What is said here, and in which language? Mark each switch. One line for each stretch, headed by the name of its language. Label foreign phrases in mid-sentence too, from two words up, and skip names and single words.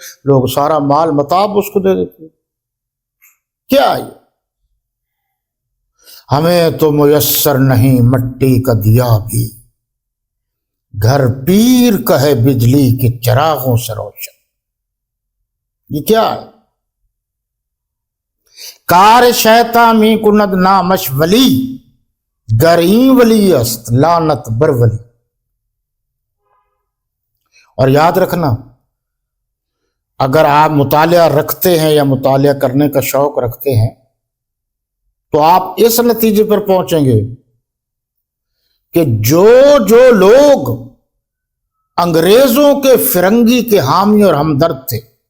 Urdu: لوگ سارا مال متاع اس کو دے دیتے ہیں. کیا ہے؟ ہمیں تو میسر نہیں مٹی کا دیا بھی، گھر پیر کا ہے بجلی کے چراغوں سے روشن. یہ کیا ہے؟
Persian: کار شیطان می کند نامش ولی، گریں ولی است لعنت بر ولی.
Urdu: اور یاد رکھنا، اگر آپ مطالعہ رکھتے ہیں یا مطالعہ کرنے کا شوق رکھتے ہیں تو آپ اس نتیجے پر پہنچیں گے کہ جو لوگ انگریزوں کے فرنگی کے حامی اور ہمدرد تھے